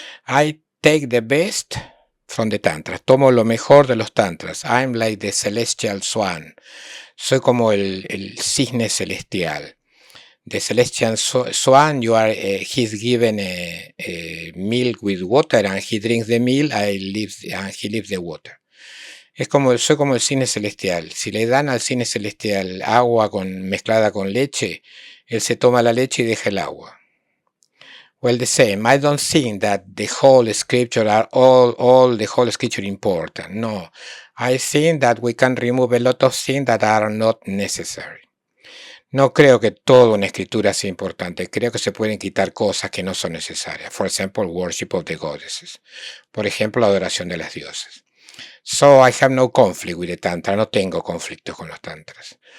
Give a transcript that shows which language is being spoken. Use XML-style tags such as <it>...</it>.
<en>I take the best from the tantras,</en> <es>tomo lo mejor de los tantras.</es> <en>I'm like the celestial swan.</en> <es>Soy como el cisne celestial.</es> <en>The celestial swan, he's given a milk with water and he drinks the milk and he leaves the water.</en> <es>Soy como el cisne celestial. Si le dan al cisne celestial agua mezclada con leche, él se toma la leche y deja el agua.</es> <en>Well, the same. I don't think that the whole scripture are all the whole scripture important. No. I think that we can remove a lot of things that are not necessary.</en> <es>No creo que toda una escritura sea importante. Creo que se pueden quitar cosas que no son necesarias.</es> <en>For example, worship of the goddesses.</en> <es>Por ejemplo, la adoración de las diosas.</es> <en>So I have no conflict with the tantra.</en> <es>No tengo conflictos con los tantras.</es>